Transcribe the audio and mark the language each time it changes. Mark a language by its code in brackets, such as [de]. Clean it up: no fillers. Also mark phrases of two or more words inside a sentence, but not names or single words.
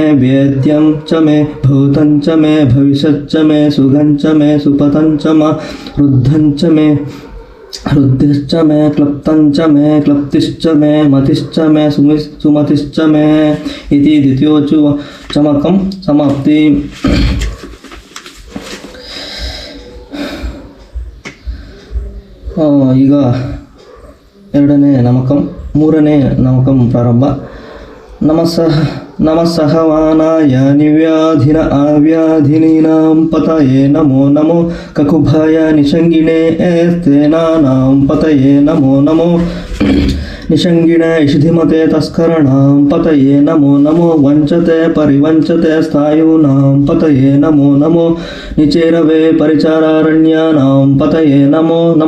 [sa] वेद्यं च मे भूतञ्च मे भविष्यच्च मे सुगञ्च मे सुपतञ्च मे रुद्धञ्च मे रुद्धिश्च मे क्लप्तञ्च मे क्लप्तिश्च मे मतिश्च मे सुमतिश्च मे इति द्वितीयोचमकं समाप्ति [kn] ಈಗ 2ನೇ ನಮಕಂ 3ನೇ ನಮಕಂ ಪ್ರಾರಂಭ. [sa] नमस्सहवानाय निव्याधिन आव्याधिनीनां पतये नमो नमो ककुभाय निषङ्गिणे स्तेनानां पतये नमो नमो निषङ्गिणे इषिधिमते तस्कराणां पतये नमो नमो वञ्चते परिवञ्चते स्थायूनां पतये नमो नमो निचेरवे परिचारारण्यानां पतये नमो